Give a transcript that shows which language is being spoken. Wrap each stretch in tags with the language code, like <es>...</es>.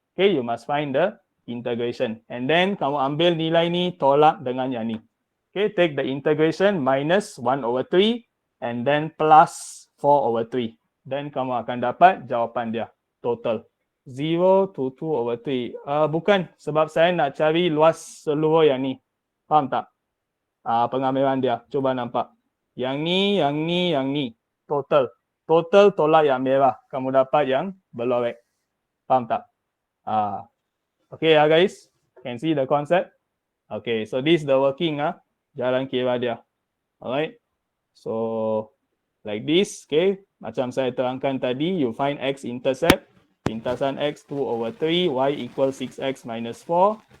<en>Okay, you must find the integration. And then kamu ambil nilai ni, tolak dengan yang ni. Okay, take the integration minus 1 over 3 and then plus 4 over 3.</en> <ms>Then kamu akan dapat jawapan dia, total. 0 to 2 over 3. Bukan, sebab saya nak cari luas seluruh yang ni. Faham tak? Pengambilan dia, cuba nampak. Yang ni, yang ni, yang ni. Total. Total tolak yang merah. Kamu dapat yang berlorek.</ms> <en>Faham tak? Okay guys. Can see the concept? Okay, so this is the working jalan kira dia. Alright. So, like this. Okay. Macam saya terangkan tadi, you find x-intercept. Pintasan x 2 over 3. Y equals 6x minus 4.</en>